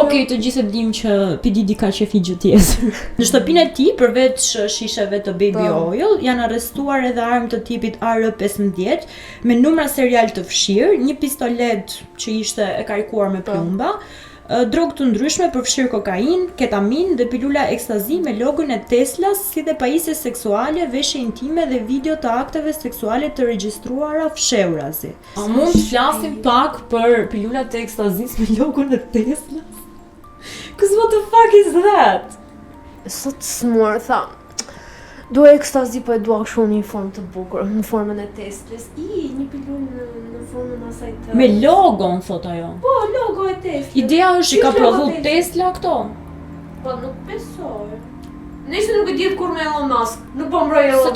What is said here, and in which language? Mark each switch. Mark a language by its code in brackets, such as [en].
[sq] Okej, të gjithë e dim që P Didi ka qef I gjë tjetër. Në shtëpinë e tij, përveç shisheve të baby oil, janë arrestuar edhe armë të tipit AR-15 me numra serial të fshirë, një pistolet që ishte e karikuar me plumba, drogë të ndryshme përfshirë kokain, ketamin dhe pilula ekstazi me logon e Teslas, si dhe pajisje seksuale, veshje intime dhe video të akteve seksuale të regjistruara fshehurazi. A mund të flasim pak për pilulat e ekstazis me logon e Teslas? [en] Cause what the fuck is that? [sq] Sot smur, tha. Dua ekstazi, po e dua kështu në një formë të bukur, në formën e Teslas. Një pilulë në formën asaj të... Me logon, thot ajo. Po, logo e Teslas. Ideja është që ka prodhu Tesla këto? Po, nuk besoj. Nëse nuk e dihet kur me Elon Musk, nuk po mbroj Elon Musk.